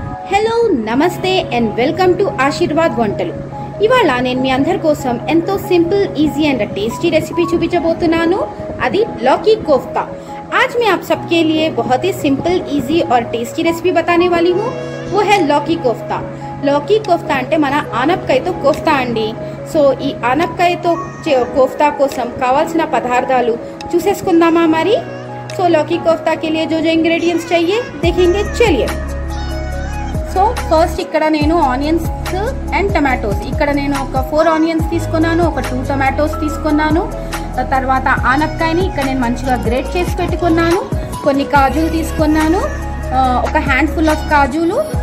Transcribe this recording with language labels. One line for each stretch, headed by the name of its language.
Telugu: Hello నమస్తే and welcome to Aashirvaad వంటలు। ఇవాళ నేను మీ అందరి కోసం ఎంతో simple easy
English: and tasty recipe
Telugu: చూపించబోతున్నాను।
Hindi: అది लौकी कोफ्ता। आज मैं आप सबके लिए बहुत ही सिंपल ఈజీ और टेस्टी रेसिपी बताने वाली हूँ। वो है लौकी कोफ्ता।
Telugu: लौकी कोफ्ता అంటే మన ఆనపకాయతో కోఫ్తా అండి। సో ఈ ఆనపకాయతో కోఫ్తా కోసం కావాల్సిన పదార్థాలు చూసేసుకుందామా మరి।
Hindi: सो लौकी कोफ्ता के लिए जो जो इंग्रेडिएंट्स चाहिए देखेंगे, चलिए।
Telugu: సో ఫస్ట్ ఇక్కడ నేను ఆనియన్స్ అండ్ టమాటోస్, ఇక్కడ నేను ఒక 4 ఆనియన్స్ తీసుకున్నాను, ఒక 2 టమాటోస్ తీసుకున్నాను। తర్వాత ఆనపకాయని ఇక్కడ నేను మంచిగా గ్రేట్ చేసి పెట్టుకున్నాను। కొన్ని కాజులు తీసుకున్నాను, ఒక హ్యాండ్ఫుల్ ఆఫ్ కాజులు।